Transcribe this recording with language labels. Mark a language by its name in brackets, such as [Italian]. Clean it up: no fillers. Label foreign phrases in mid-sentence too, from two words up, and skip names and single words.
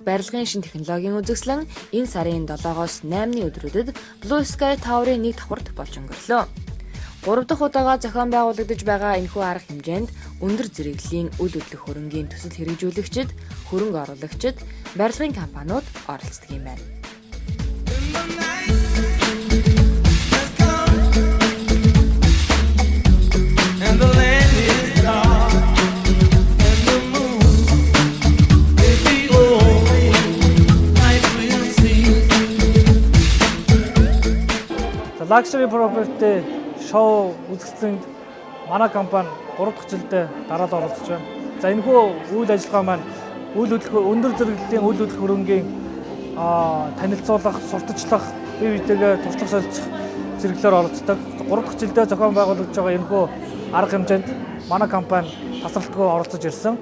[Mongolian] барилгын шин технологийн үзэсгэлэн энэ сарын 7-оос 8-ны өдрүүдэд Blue Sky Tower-ын нэг давхарт болж өнгөрлөө. 3 дахь удаага зохион байгуулагдаж байгаа энэхүү арга хэмжээнд өндөр зэрэглэлийн үл хөдлөх хөрөнгийн төсөл хэрэгжүүлэгчид, хөрөнгө оруулагчид, барилгын компаниуд оролцдог юм байна. [English] And the land is dark, and the moon is the only light we'll see. Luxury property [Mongolian] шоу үзэсгэлэнд манай компани 3 дахь жилдээ дараад оролцож байна. За энэхүү үйл ажиллагаа маань өндөр зэрэглэлийн үйл хөдлөх хөрөнгийн танилцуулах, сурталчлах, бие биетэйгээ туршлага солилцох зэрэглэлээр оролцдог. 3 дахь жилдээ зохион байгуулагдж байгаа энэхүү арга хэмжээнд манай компани тасралтгүй оролцож ирсэн.